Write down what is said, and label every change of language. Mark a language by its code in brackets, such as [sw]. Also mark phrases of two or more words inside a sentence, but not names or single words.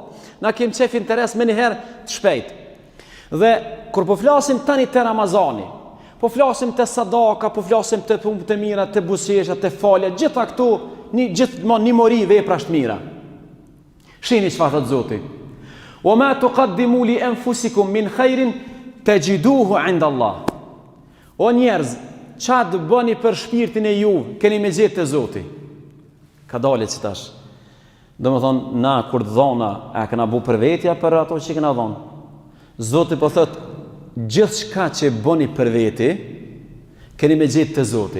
[sq] Na kem qef interes me njëherë të shpejt. Dhe kur po flasim tani të Ramazani, po flasim të sadaka, po flasim të punë të mira, të buzëqeshja, të falja, gjitha këtu, gjithmonë një mori vepra të mira. Shihni çfarë thot Zoti. [ar] وما تقدموا لأنفسكم من خير تجدوه عند الله. [sq] O njerëz, çfarë të bëni për shpirtin e juve, keni me gjetë te Zoti. Ka dalë që tash. Domethënë na kur dhona, a kena bu për vetja për ato që kena dhënë. Zoti po thot gjithçka që bëni për veti, keni me gjetë të Zoti.